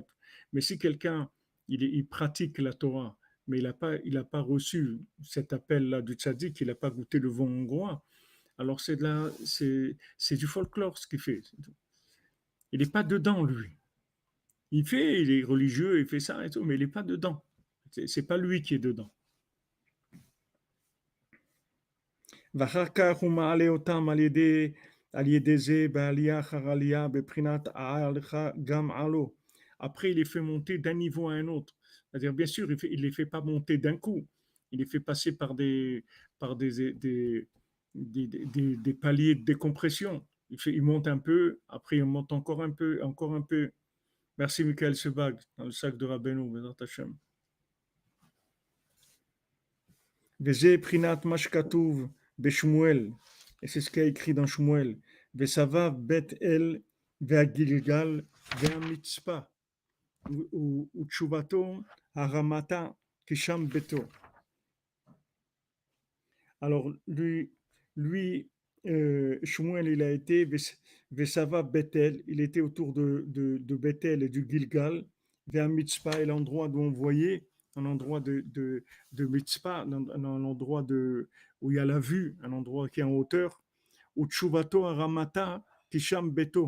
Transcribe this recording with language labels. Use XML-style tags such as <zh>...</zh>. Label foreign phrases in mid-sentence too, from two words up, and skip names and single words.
<fr>Mais si quelqu'un, il pratique la Torah, mais il a pas reçu cet appel-là du tzaddik, il n'a pas goûté le vent hongrois, alors c'est du folklore ce qu'il fait. Il n'est pas dedans, lui. Il est religieux, il fait ça et tout, mais il n'est pas dedans. C'est pas lui qui est dedans.</fr> <he>ואחר כך הוא מעלה אותם על ידי זה בעלייה אחר עלייה בבחינת העלך גם עלו.</he> <fr>Après, il les fait monter d'un niveau à un autre. C'est-à-dire, bien sûr, il les fait pas monter d'un coup. Il les fait passer par des paliers de décompression. Il monte un peu, après il monte encore un peu, encore un peu. Merci Michael Sebag, dans le sac de Rabbeinu,</fr> <he>בעזרת השם. וזה בחינת מה שכתוב בשמואל,</he> <fr>c'est ce qui est écrit dans Shmuel,</fr> <he>וסבב בית אל והגלגל והמצפה, ותשובתו הרמתה כשם ביתו.</he> <fr>Alors Shmuel, il a été</fr> <he>וסבב בית אל,</he> <fr>il était autour de Bethel et du Gilgal, vers Mitzpah, et l'endroit d'où on voyait, un endroit de Mitzpah, un endroit où il y a la vue, un endroit qui est en hauteur, où</fr> <he>ותשובתו הרמתה כשם ביתו.</he>